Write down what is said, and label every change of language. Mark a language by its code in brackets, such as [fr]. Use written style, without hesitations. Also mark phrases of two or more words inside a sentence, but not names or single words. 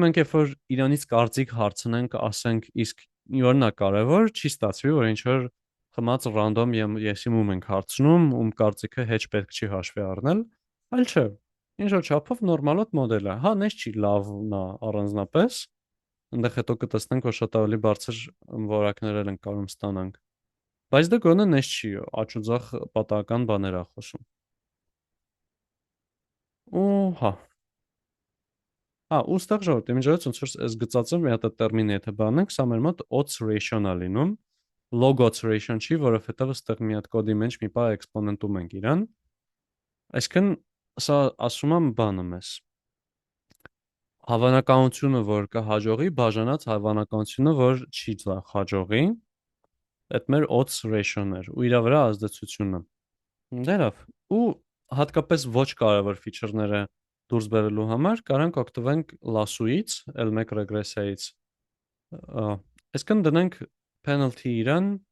[hy] մենք երբ որ իրանից կարծիք հարցնենք, ասենք իսկ որն է կարևոր, չի ստացվի, որ ինչ որ խմած ռանդոմ եսիմում ենք հարցնում, ում կարծիքը հեչ պետք չի հաշվի առնել, այլ չէ, ինչ որ չափով նորմալոտ մոդել է, հա, նես չի լավն է առանձնապես, այնտեղ հետո կտեսնենք, որ շատ ավելի բարձր որակներ ենք կարող ստանանք։ Բայց դա գոնե նես չի, աչուձախ պատահական բաներ է խոսում։ Ու հա։ Հա, ու ստեղ ժողովրդի միջոցով ոնց որ այս գծածը մի հատ տերմին եթե բանենք, սա մեր մոտ odds ratio-ն է լինում։ [en] Log odds ratio-ն [hy] չի, որովհետև այստեղ մի հատ կոդի մեջ մի բան էքսպոնենտում ենք իրան։ Այսինքն սա ասում եմ բանը մեզ։ Հավանականությունը, որ կհաջողի, բաժանած հավանականությունը, որ չի հաջողի, այդ մեր [en] odds ratio-ն [hy] էր ու իր վրա ազդեցությունը։ Դե լավ։ Ու հատկապես ոչ կարևոր ֆիչերները դուրս բերելու համար կարանք օգտվենք lasso-ից, L1 ռեգրեսիայից։ Այսինքն դնենք penalty իրան